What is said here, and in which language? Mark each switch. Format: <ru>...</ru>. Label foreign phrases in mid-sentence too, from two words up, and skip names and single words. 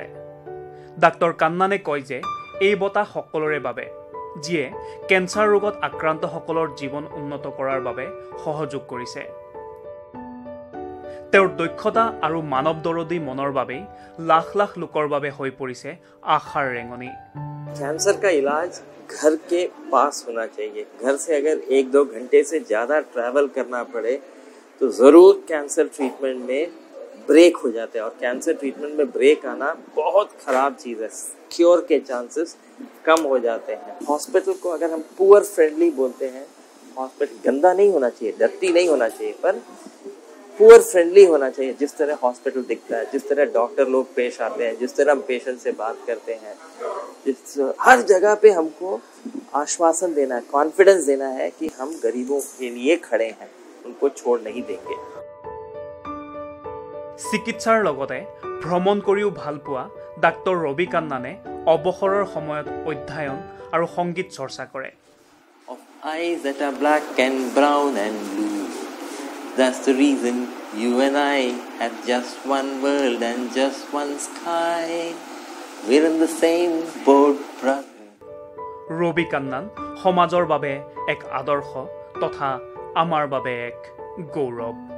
<as>ডাক্তৰ কান্নানে কয় যে এই বঁটা সকলোৰে বাবে, যিয়ে কেঞ্চাৰ ৰোগত আক্ৰান্তসকলৰ জীৱন উন্নত কৰাৰ বাবে সহযোগ কৰিছে। তেওঁৰ দক্ষতা আৰু মানৱ দৰদী মনৰ বাবেই লাখ লাখ লোকৰ বাবে হৈ পৰিছে আশাৰ ৰেঙনি।</as> <hi>कैंसर का इलाज घर के पास होना चाहिए। घर से अगर 1-2 घंटे से ज़्यादा ट्रैवल करना पड़े तो ज़रूर</hi> <en>cancer treatment</en> <hi>में ब्रेक हो जाते हैं, और</hi> <en>cancer treatment</en> <hi>में ब्रेक आना बहुत ख़राब चीज़ है। क्योर के चांसेस कम हो जाते हैं। हॉस्पिटल को अगर हम</hi> <en>poor friendly</en> <hi>बोलते हैं, हॉस्पिटल गंदा नहीं होना चाहिए, डर्टी नहीं होना चाहिए, पर</hi> <en>poor friendly</en> <hi>होना चाहिए, जिस तरह हॉस्पिटल दिखता है, जिस तरह डॉक्टर लोग पेश आते हैं, जिस तरह हम पेशेंट से बात करते हैं, हर जगह पे हमको आश्वासन देना है, कॉन्फिडेंस देना है कि हम गरीबों के लिए खड़े हैं, उनको छोड़ नहीं देंगे।</hi> <as>চিকিৎসাৰ লগতে ভ্ৰমণ কৰিও ভাল পোৱা ডাক্তৰ ৰবি কান্নানে অৱসৰৰ সময়ত অধ্যয়ন আৰু সংগীত চৰ্চা কৰে।</as> <en>Of eyes that are black and brown and blue, that's the reason you and I have just one world and just one sky, we're in the same boat, brother.</en> <as>ৰবি কান্নান সমাজৰ বাবে এক আদৰ্শ তথা আমাৰ বাবে এক গৌৰৱ।</as>